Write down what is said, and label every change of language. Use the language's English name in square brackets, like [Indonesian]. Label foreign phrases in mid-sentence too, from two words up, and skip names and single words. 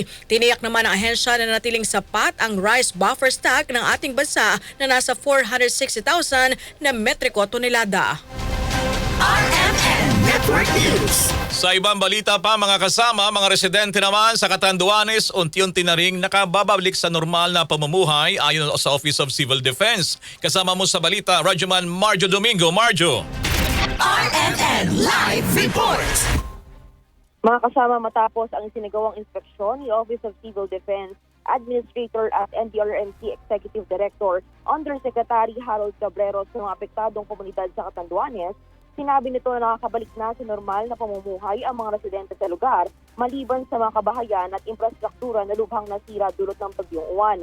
[Filipino] Tiniyak naman ng ahensya na natiling sapat ang [English] rice buffer stock [Filipino] ng ating bansa na nasa 460,000 na metriko tonelada. RMN Network News. Sa ibang balita pa mga kasama, mga residente naman sa Catanduanes unti-unti na ring nakababalik sa normal na pamumuhay ayon sa Office of Civil Defense. Kasama mo sa balita, Radyoman Marjo Domingo. Marjo! RMN Live Report. Mga kasama, matapos ang isinagawang inspeksyon ni Office of Civil Defense Administrator at NDRMC Executive Director Undersecretary Harold Cabrero sa mga apektadong komunidad sa Catanduanes, sinabi nito na nakakabalik na sa normal na pamumuhay ang mga residente sa lugar maliban sa mga kabahayan at infrastruktura na lubhang nasira dulot ng bagyong Uwan.